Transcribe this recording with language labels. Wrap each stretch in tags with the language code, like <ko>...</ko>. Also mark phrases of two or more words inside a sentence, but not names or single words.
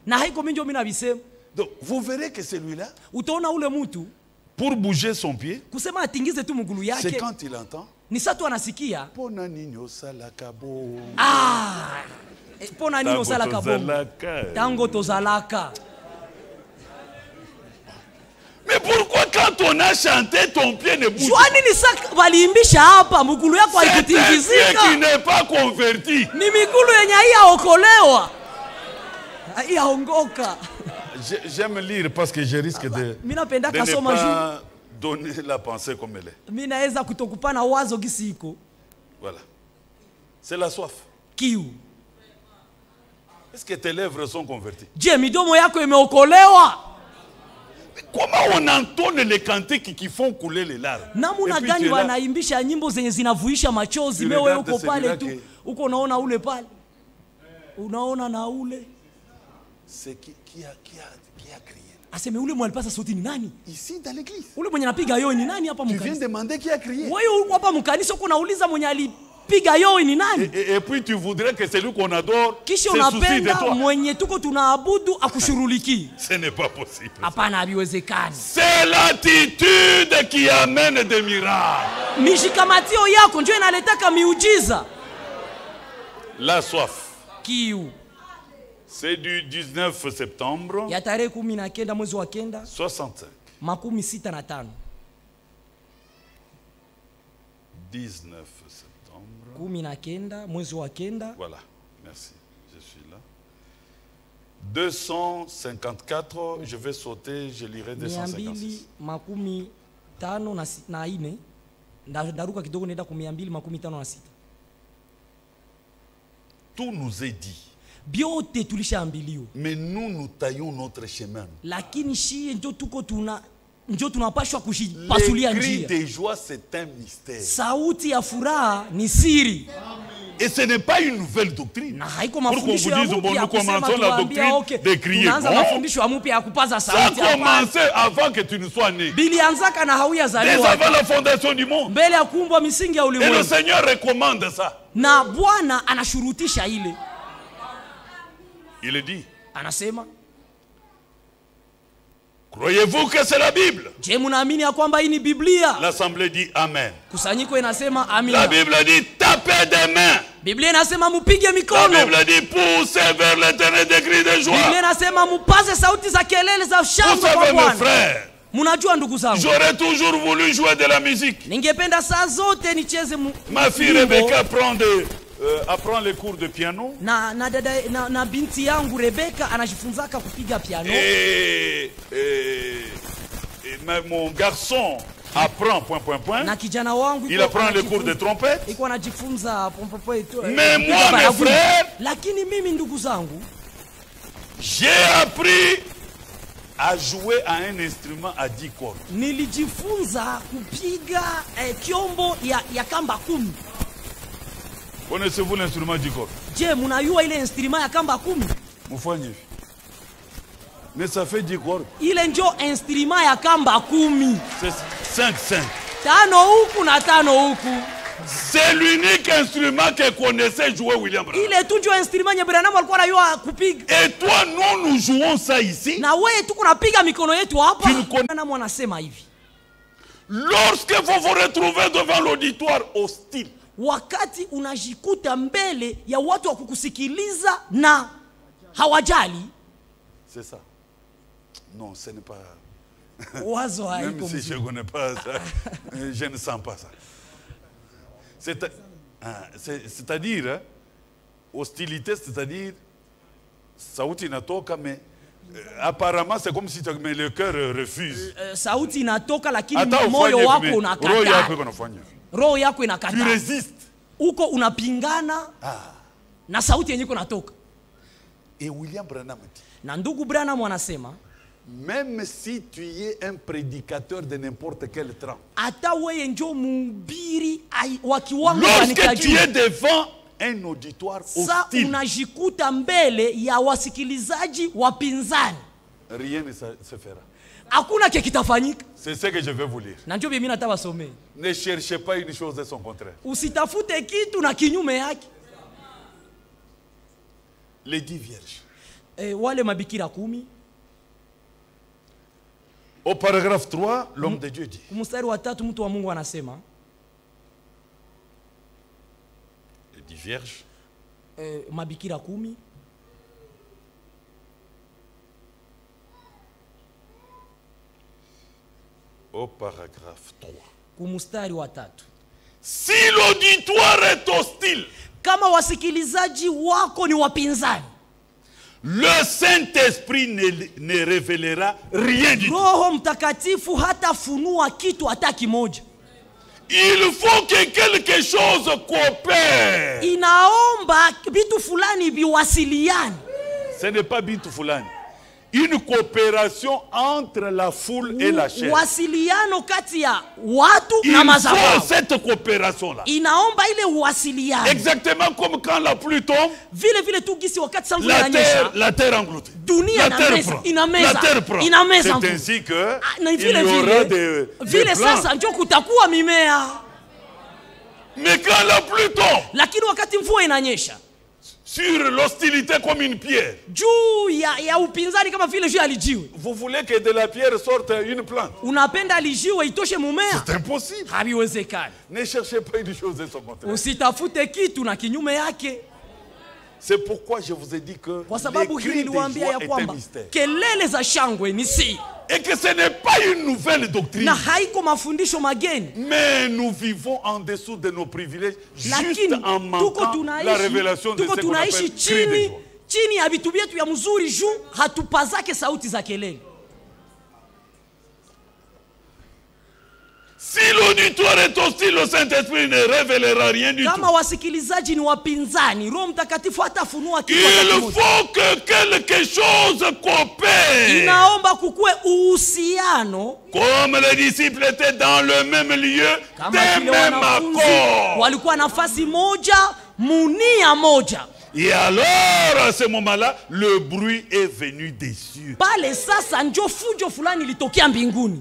<fr>Donc vous verrez que celui-là, pour bouger son pied, c'est quand il entend.</fr> <ln>Pona nini osalaka bongo? Tango tozalaka.</ln> <fr>Mais pourquoi quand on a chanté ton pied ne bouge pas?</fr> <sw>Joani ni sak baliimbisha hapa mugulu yako haikutingizika.</sw> <fr>C'est un pied qui n'est pas converti.</fr> <sw>Ni migulu yenye haiyaokolewa. Haiyaongoka.</sw> <fr>J'aime lire parce que je risque de ne pas donner la pensée comme elle est.</fr> <sw>Minaweza kutokupana wazo gisi iko.</sw> <fr>Voilà. C'est la soif.</fr> <sw>Kiu.</sw> <fr>Est-ce que tes lèvres sont converties?</fr> <sw>Je midomo yako imeokolewa.</sw> <fr>Comment on entonne les cantiques qui font couler les larmes?</fr> <sw>Namuna gani wanaimbisha nyimbo zenye zinavuisha machozi, mewe uko pale tu. Uko unaona ule pale. Unaona na ule.</sw> <fr>C'est qui a crié?</fr> <sw>Aseme ule mwenye alipasa sauti ni nani?</sw> <fr>Ici dans l'église.</fr> <sw>Ule mwenye anapiga yoe ni nani hapa mkanisa?</sw> <fr>Tu viens demander qui a crié?</fr> <sw>Wewe hapa mkanisa uko unauliza mwenye alipiga yoe ni nani?</sw> <fr>Et puis tu voudrais que celui qu'on adore se soucie de toi.</fr> <sw>Mwenye tuko tunaabudu akushuruliki.</sw> <fr>Ce n'est pas possible.</fr> <sw>Hapana habiwezekani.</sw> <fr>C'est l'attitude qui amène des miracles.</fr> <sw>Mishikamatio yako ndio inaletaka miujiza.</sw> <fr>La soif.</fr> <sw>Kiu.</sw> <fr>C'est du 19 septembre.</fr> <sw>Ya tarehe 19 mwezi wa 9.</sw> <fr>65.</fr> <sw>Makumi 65.</sw> <fr>19 septembre.</fr> <sw>19 mwezi wa 9.</sw> <fr>Voilà. Merci. Je suis là. 254, je vais sauter, je lirai 256.</fr> <sw>Makumi 5 na 4. Ndaruka kidogo nenda ku 256.</sw> <fr>Tout nous est dit.</fr> <sw>Biote tulishaambiliwa.</sw> <fr>Mais nous taillons notre chemin.</fr> <sw>Lakini shie ndio tunapashwa kushipasulia njia.</sw> <fr>Le cri de joie c'est un mystère.</fr> <sw>Sauti ya furaha ni siri.</sw> <fr>Et ce n'est pas une nouvelle doctrine.</fr> <sw>Na haiko mafundisho ya mpya.</sw> <fr>Nous commençons la doctrine de crier.</fr> <sw>Tunaanza mafundisho ya mpya ya kupaza sauti.</sw> <fr>Ça a commencé avant que tu ne sois né.</fr> <sw>Bilianzaka na hauyazaliwa.</sw> <fr>Dès avant la fondation du monde.</fr> <sw>Mbele ya kuumbwa misingi ya ulimwengu.</sw> <fr>Et le Seigneur recommande ça.</fr> <sw>Na Bwana anashurutisha ile.</sw> <fr>Il dit.</fr> <sw>Anasema.</sw> <fr>Croyez-vous que c'est la Bible?</fr> <sw>Je munaamini ya kwamba hii ni Biblia?</sw> <fr>L'assemblée dit amen.</fr> <sw>Kusanyiko inasema amina.</sw> <fr>La Bible dit tapez des mains.</fr> <sw>Biblia inasema mupige mikono.</sw> <fr>La Bible dit poussez vers l'Éternel des cris de joie.</fr> <sw>Biblia inasema mupaze sauti za kelele za shangwe kwa Bwana.</sw> <fr>Mes frères.</fr> <sw>Munajua ndugu zangu.</sw> <fr>J'aurais toujours voulu jouer de la musique.</fr> <sw>Ningependa saa zote nicheze</sw> <fr>Ma fille Rebecca apprend les cours de piano.</fr> <sw>Na binti yangu Rebecca anajifunzaka kupiga piano.</sw> <fr>Et mon garçon apprend ...</fr> <sw>Na kijana wangu</sw> <fr>il apprend les cours de trompette.</fr> <sw>Iko anajifunza</sw> <fr>Mais moi mes frères,</fr> <sw>lakini mimi ndugu zangu,</sw> <fr>j'ai appris à jouer à un instrument à 10 cordes.</fr> <sw>Nilijifunza kupiga kiombo ya kamba 10.</sw> <fr>Connaissez-vous l'instrument à 10 cordes?</fr> <sw>Je, munayua ile instrument ya kamba 10? Mufanye.</sw> <fr>Mais ça fait 10 cordes.</fr> <sw>Ile ndio instrument ya kamba 10.</sw> <fr>C'est 5-5.</fr> <sw>Tano huku na tano huku.</sw> <fr>C'est l'unique instrument que connaissait jouer William Branham.</fr> <sw>Ile tu ndio instrument nye Branham alikuwa anajua kupiga.</sw> <fr>Et toi, nous jouons ça ici.</fr> <sw>Na wewe tu kunapiga mikono yetu hapa. Branham anasema hivi.</sw> <fr>Lorsque vous vous retrouvez devant l'auditoire hostile.</fr> <sw>Wakati unajikuta mbele ya watu wa kukusikiliza na hawajali.</sw> <fr>C'est ça. Non, ce n'est pas.</fr> <sw>Wazo haiko.</sw> <fr>Même si je ne connais pas ça, je ne sens pas ça. C'est-à-dire, hostilité, c'est-à-dire,</fr> <sw>sauti inatoka,</sw> <fr>mais apparemment c'est comme si le cœur refuse.</fr> <sw>Sauti inatoka lakini moyo wako unakataa. Roho yako inakataa.</sw> <fr>Tu résistes.</fr> <sw>Uko unapingana na sauti yenyewe inatoka.</sw> <fr>Et William Branham dit.</fr> <sw>Na ndugu Branham anasema,</sw> <fr>même si tu es un prédicateur de n'importe quel trempe.</fr> <sw>Ata wewe ndio mhubiri wa kiwango gani cha juu.</sw> <fr>Lorsque tu es devant un auditoire hostile.</fr> <sw>Sa unajikuta mbele ya wasikilizaji wapinzani.</sw> <fr>Rien ne se fera.</fr> <sw>Hakuna kitafanyika.</sw> <fr>C'est ce que je vais vous lire.</fr> <sw>Na ndio mimi nataka wasomee.</sw> <fr>Ne cherchez pas une chose de son contraire.</fr> <sw>Usitafute kitu na kinyume yake.</sw> <fr>Les 10 vierges.</fr> <sw>Wale mabikira 10.</sw> <fr>Au paragraphe 3, l'homme de Dieu dit.</fr> <sw>Mstari wa 3 mtu wa Mungu anasema.</sw> <fr>Les 10 vierges.</fr> <sw>mabikira 10.</sw> <fr>Au paragraphe 3.</fr> <sw>Kumustari wa 3.</sw> <fr>Si l'auditoire est hostile,</fr> <sw>kama wasikilizaji wako ni wapinzani,</sw> <fr>le Saint-Esprit ne révélera rien du tout.</fr> <sw>Roho Mtakatifu hata funua kitu hata kimoja.</sw> <fr>Il faut que quelque chose coopère.</fr> <sw>Inaomba bitu fulani biwasiliane.</sw> <fr>Ce n'est pas</fr> <sw>bitu fulani.</sw> <fr>Une coopération entre la foule et la chair.</fr> <sw>Wasiliano kati ya watu na madhabahu.</sw> <fr>Il faut cette coopération là.</fr> <sw>Inaomba ile wasiliano.</sw> <fr>Exactement comme quand la pluie tombe.</fr> <sw>Vile tu gisi wakati samvula inanyesha.</sw> <fr>La terre engloutit.</fr> <sw>Dunia inameza.</sw> <fr>La terre prend. C'est ainsi que il y aura des</fr> <sw>vile sasa ndio kutakuwa mimea.</sw> <fr>Mais quand la pluie tombe.</fr> <sw>Lakini wakati mvua inanyesha.</sw> <fr>Sur l'hostilité comme une pierre.</fr> <sw>Juu ya upinzani kama vile juu alijiwe.</sw> <fr>Vous voulez que de la pierre sorte une plante?</fr> <sw>Unapenda alijiwe itoshe mumea?</sw> <fr>C'est impossible.</fr> <sw>Habiwezekani.</sw> <fr>Ne cherchez pas une chose et son contraire.</fr> <sw>Usitafute kitu na kinyume yake.</sw> <fr>C'est pourquoi je vous ai dit que</fr> <sw>kwa sababu hili niliwaambia ya kwamba kelele za shangwe ni siri.</sw> <fr>Et que ce n'est pas une nouvelle doctrine.</fr> <sw>Na haiko mafundisho mageni.</sw> <fr>Mais nous vivons en dessous de nos privilèges juste en manquant la révélation de ce qu'on appelle cri de joie.</fr> <sw>Chini ya vitu vyetu ya mzuri juu hatupazake sauti za kelele.</sw> <fr>Si l'auditoire est hostile, le Saint-Esprit ne révélera rien du tout.</fr> <sw>Kama wasikilizaji ni wapinzani, Roho Mtakatifu hatafunua kitu.</sw> <fr>Il faut que quelque chose coopère.</fr> <sw>Inaomba kukue uhusiano.</sw> <fr>Comme les disciples étaient dans le même lieu, de même accord.</fr> <sw>Walikuwa nafasi moja, munia moja.</sw> <fr>Et alors, à ce moment-là, le bruit est venu des cieux.</fr> <sw>Pale sasa njo fujo fulani litokea mbinguni.</sw>